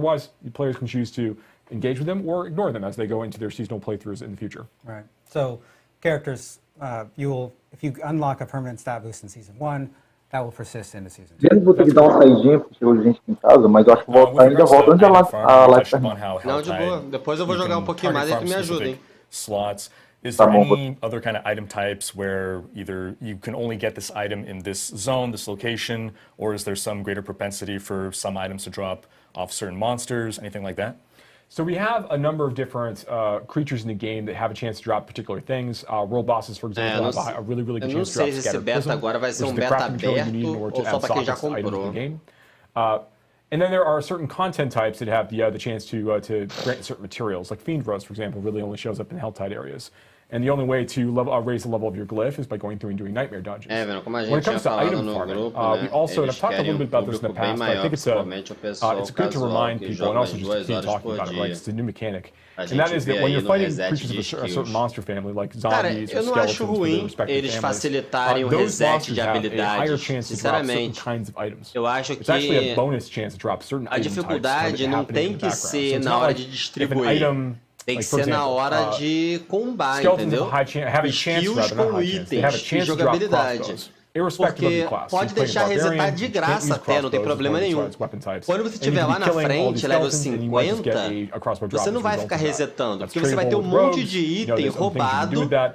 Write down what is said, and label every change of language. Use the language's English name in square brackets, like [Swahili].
[English] Otherwise, players can choose to engage with them or ignore them as they go into their seasonal playthroughs in the future. Right. So characters, if you unlock a permanent stat boost in Season 1, that will persist into Season 2. [Portuguese] Eu vou ter que dar uma saidinha, porque chegou gente aqui em casa, mas eu acho que vou voltar ainda volto antes a live terminar. Não, de boa. Depois eu vou jogar um pouquinho mais e tu me ajuda, hein? [English] Slots. Is there any other kind of item types where either you can only get this item in this zone, this location, or is there some greater propensity for some items to drop off certain monsters, anything like that? So we have a number of different creatures in the game that have a chance to drop particular things. World bosses, for example, have a really good chance to drop Scattered Prism, which is the crafting material you need in order to add sockets to items in the game. And then there are certain content types that have the chance to grant certain materials, like Fiend Rose, for example, really only shows up in Helltide areas. And the only way to raise the level of your glyph is by going through and doing nightmare dungeons. When it comes to item farming, we also, and I've talked a little bit about this in the past, but I think it's good to remind people, and also just to keep talking about it, right? It's a new mechanic. And that is that when you're fighting creatures of a certain monster family, like zombies or skeletons with their respective families, those monsters have a higher chance to drop certain kinds of items. It's actually a bonus chance to drop certain item types that happen in the background. So it's not like if an item... [Portuguese] Tem que ser na hora de combate, entendeu? Skills com itens e jogabilidade. Porque pode deixar resetar de graça até, não tem problema nenhum. Quando você estiver lá na frente, level 50, você não vai ficar resetando, porque você vai ter um monte de item roubado